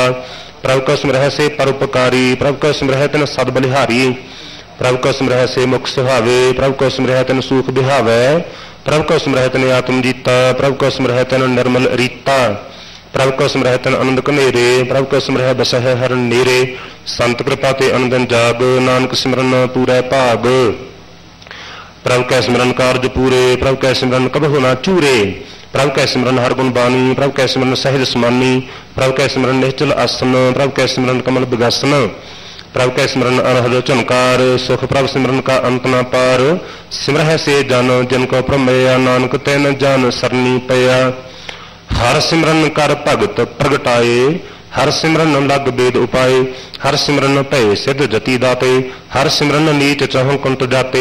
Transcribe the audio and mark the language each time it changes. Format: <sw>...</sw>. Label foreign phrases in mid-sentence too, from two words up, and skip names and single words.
<pa>ਪ੍ਰਭ ਕਾ ਸਿਮਰਹ ਸੇ ਪਰਉਪਕਾਰੀ, ਪ੍ਰਭ ਕਾ ਸਿਮਰਹ ਤਿਨ ਸਦ ਬਲਿਹਾਰੀ। ਪ੍ਰਭ ਕਾ ਸਿਮਰਹ ਸੇ ਮੁਖ ਸੁਹਾਵੇ, ਪ੍ਰਭ ਕਾ ਸਿਮਰਹ ਤਿਨ ਸੁਖ ਬਿਹਾਵੈ। ਪ੍ਰਭ ਕਾ ਸਿਮਰਹ ਤਿਨ ਆਤਮ ਜੀਤਾ, ਪ੍ਰਭ ਕਾ ਸਿਮਰਹ ਤਿਨ ਨਿਰਮਲ ਰੀਤਾ। ਪ੍ਰਭ ਕਾ ਸਿਮਰਹ ਤਿਨ ਆਨੰਦ ਕਨੇਰੇ, ਪ੍ਰਭ ਕਾ ਸਿਮਰਹ ਬਸਹ ਹਰ ਨੇਰੇ। ਸੰਤ ਕ੍ਰਿਪਾ ਤੇ ਆਨੰਦਨ ਜਾਗ, ਨਾਨਕ ਸਿਮਰਨ ਪੂਰੈ ਭਾਗ। ਪ੍ਰਭ ਕੈ ਸਿਮਰਨ ਕਾਰਜ ਪੂਰੇ, ਪ੍ਰਭ ਕੈ ਸਿਮਰਨ ਕਬਹੁ ਨਾ ਝੂਰੇ। ਪ੍ਰਭ ਕੈ ਸਿਮਰਨ ਹਰ ਗੁਣ ਬਾਨੀ, ਪ੍ਰਭ ਕੈ ਸਿਮਰਨ ਸਹਜ ਸਮਾਨੀ। ਪ੍ਰਭ ਕੈ ਸਿਮਰਨ ਨਿਹਚਲ ਆਸਨ, ਪ੍ਰਭ ਕੈ ਸਿਮਰਨ ਕਮਲ ਬਿਗਾਸਨ। ਪ੍ਰਭ ਕੈ ਸਿਮਰਨ ਅਨਹਦ ਝੁਨਕਾਰ, ਸੁਖ ਪ੍ਰਭ ਸਿਮਰਨ ਕਾ ਅੰਤ ਨ ਪਾਰ। ਸਿਮਰਹ ਸੇ ਜਨ ਜਿਨ ਕਉ ਪ੍ਰਭ ਮਇਆ, ਨਾਨਕ ਤਿਨ ਜਨ ਸਰਨੀ ਪਇਆ। ਹਰ ਸਿਮਰਨ ਕਰ ਭਗਤ ਪ੍ਰਗਟਾਏ, ਹਰ ਸਿਮਰਨ ਲਗ ਬੇਦ ਉਪਾਏ। ਹਰ ਸਿਮਰਨ ਭਏ ਸਿਧ ਜਤੀ ਦਾਤੇ, ਹਰ ਸਿਮਰਨ ਨੀਚ ਚਹੁੰ ਕੁੰਟ ਜਾਤੇ।</pa>